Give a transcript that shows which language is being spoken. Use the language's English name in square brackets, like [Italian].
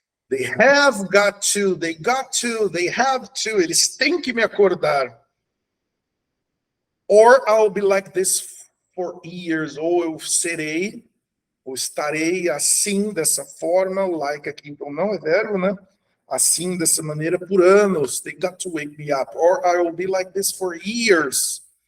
[English] They have got to, they got to, they have to. [Portuguese] Eles têm que me acordar. [English] Or I'll be like this for years. [Portuguese] Ou eu serei, ou estarei assim, dessa forma, like aqui, então não é verbo, né? Assim, dessa maneira, por anos. [English] They got to wake me up. Or I will be like this for years.